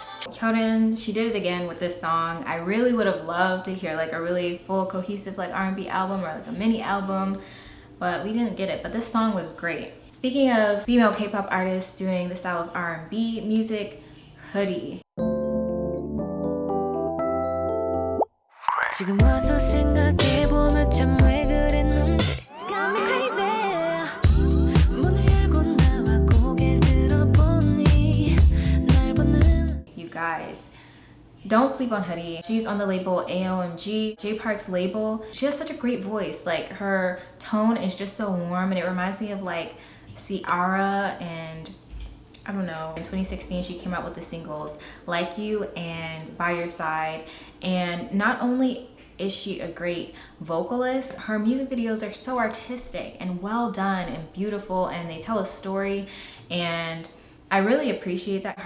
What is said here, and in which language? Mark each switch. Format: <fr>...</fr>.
<en>Hyolyn, she did it again with this song. I really would have loved to hear like a really full cohesive like R&B album or like a mini album, but we didn't get it. But this song was great. Speaking of female K-pop artists doing the style of R&B music, Hoody.</en> <ko>지금 와서 생각해보면 참 왜 그랬는지</ko> <en>got me crazy.</en> <ko>문을 열고 나와 고개를 들어보니 날 보는.</ko> <en>You guys, don't sleep on Hoody. She's on the label AOMG, Jimin Park's label. She has such a great voice. Like her tone is just so warm, and it reminds me of like Ciara, and I don't know, in 2016 she came out with the singles Like You and By Your Side, and not only is she a great vocalist, her music videos are so artistic and well done and beautiful, and they tell a story, and I really appreciate that.</en>